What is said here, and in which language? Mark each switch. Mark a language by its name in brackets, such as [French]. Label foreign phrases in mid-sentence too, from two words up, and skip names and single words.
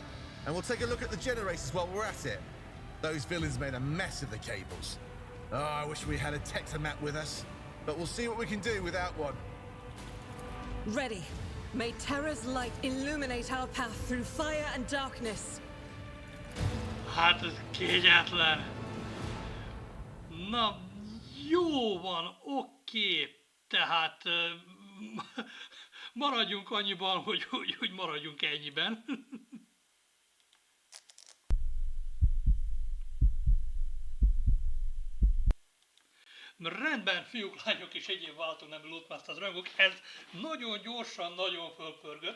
[English] And we'll take a look at the generators while we're at it. Those villains made a mess of the cables. Oh, I wish we had a Tectomat with us. But we'll see what we can do without one. Ready. May Terra's light illuminate our path through fire and darkness. [Hungarian] Hát ez kényetlen. Na, jó van, oké. Tehát maradjunk annyiban, hogy maradjunk ennyiben. Rendben, fiúk, lányok és egyéb váltónemű LootMastaZ rajongók, ez nagyon gyorsan, nagyon fölpörgött.